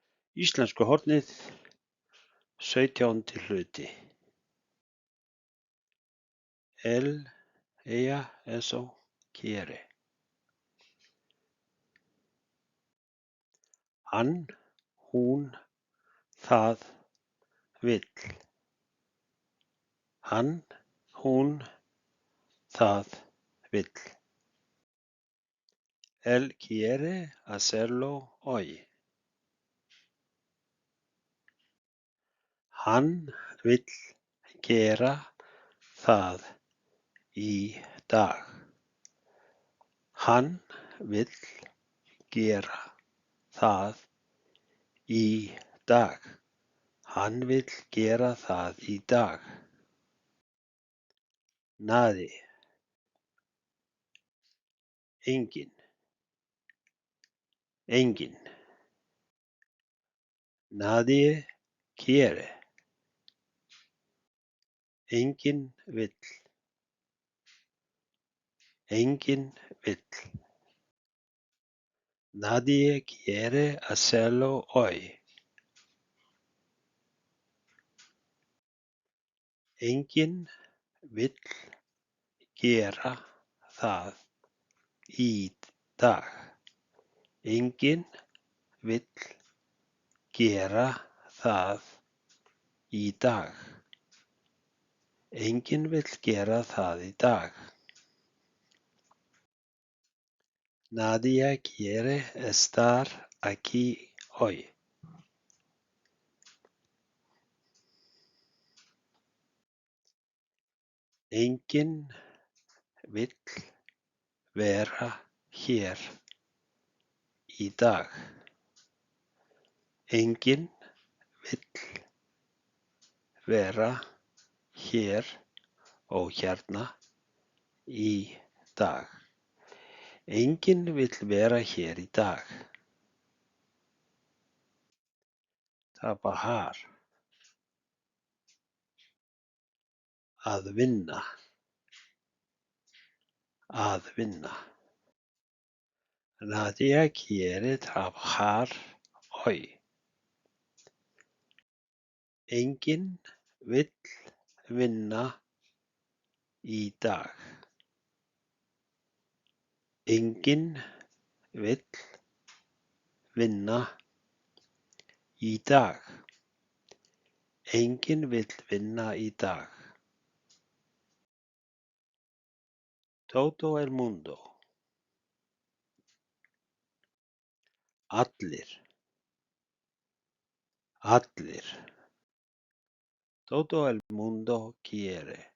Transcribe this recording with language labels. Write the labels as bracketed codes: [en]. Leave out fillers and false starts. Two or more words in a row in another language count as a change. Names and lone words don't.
[is] Íslenska hornið, 17. hluti. [es] Ella eso quiere. [is] Hann, hún, það, vill. Hann, hún, það, vill. [es] Él quiere hacerlo hoy. [is] Hann vill gera það í dag. Hann vill gera það í dag. Hann vill gera það í dag. [es] Nadie. Enginn. [is] Enginn. [es] Nadie quiere. [is] Enginn vill. Enginn vill. [es] Nadie quiere hacerlo hoy. [is] Enginn vill gera það í dag. Enginn vill gera það í dag. Enginn vill gera það í dag. [es] Nadie quiere estar aquí hoy. [is] Enginn vill vera hér í dag. Enginn vill vera hér og hérna í dag. Enginn vill vera hér í dag. [es] Trabajar. [is] Að vinna. Að vinna. [es] Nadie quiere trabajar hoy. [is] Enginn vill vinna í dag. Enginn vill vinna í dag. Enginn vill vinna í dag. [es] Todo el mundo. [is] Allir. Allir. [es] Todo el mundo quiere.